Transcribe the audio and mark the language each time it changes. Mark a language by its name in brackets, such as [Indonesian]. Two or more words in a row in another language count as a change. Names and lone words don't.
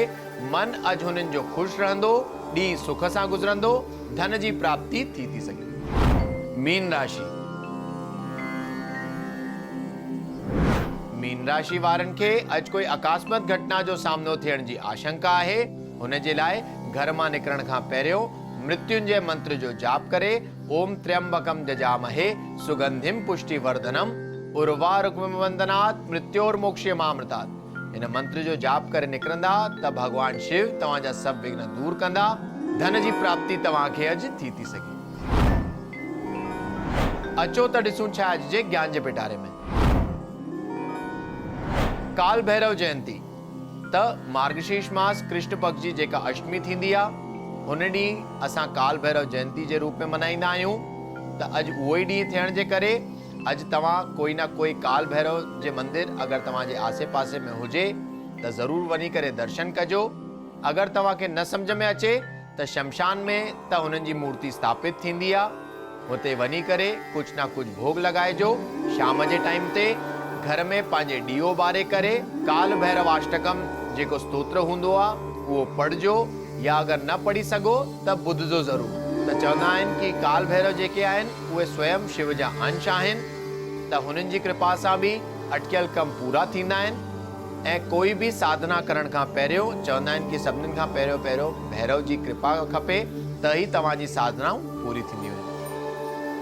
[Sindhi] मन अॼु हुननि जो ख़ुशि रहंदो। ॾींहुं सुख सां गुज़रंदो। धन जी प्राप्ति थी सघे। मीन राशि। मीन राशि वारनि खे अॼु कोई अकस्मात घटना जो सामनो थियण जी आशंका आहे। हुन जे लाइ घर मां निकिरण खां पहिरियों मृत्युंजय मंत्र जो जाप करे [Sanskrit] ओम त्र्यंबकम जजामहे सुगंधिम पुष्टिवर्धनम उर्वारुकमिवंदनात् मृत्योर्मोक्ष्यमामृतात्। [Sindhi] इन मंत्र जो जाप करे निकरंदा त भगवान शिव तव्हां जा सब विघ्न दूर कंदा। धन जी प्राप्ति तव्हां खे अॼु थी सघे। अचो त ॾिसूं छा अॼु जे ज्ञान जे पिटारे में। काल भैरव जयंती त मार्गशीर्ष मास कृष्ण पक्ष जी जेका अष्टमी थींदी आहे, हुन ॾींहुं असां काल भैरव जयंती जे रूप में मल्हाईंदा आहियूं। त अॼु उहो ई ॾींहुं थियण जे करे अॼु तव्हां कोई ना कोई काल भैरव जे मंदिर अगरि तव्हांजे आसे पासे में हुजे त ज़रूरु वञी करे दर्शन कजो। अगरि तव्हांखे न सम्झ में अचे त शमशान में त हुननि जी मूर्ति स्थापित थींदी आहे, हुते वञी करे कुझु ना कुझु भोग लॻाइजो। शाम जे टाइम ते घर में पंहिंजे ॾीओ ॿारे करे काल भैरव अष्टकम जेको स्तोत्र हूंदो आहे उहो पढ़जो, या अगरि न पढ़ी सघो त ॿुधजो ज़रूरु। त चवंदा आहिनि कि काल भैरव जेके आहिनि उहे स्वयं शिव जा अंश आहिनि, त हुननि जी कृपा सां बि अटकियल कम पूरा थींदा आहिनि। ऐं कोई बि साधना करण खां पहिरियों चवंदा आहिनि कि सभिनीनि खां पहिरियों भैरव जी कृपा खपे त ई तव्हांजी साधनाऊं पूरी थींदियूं आहिनि।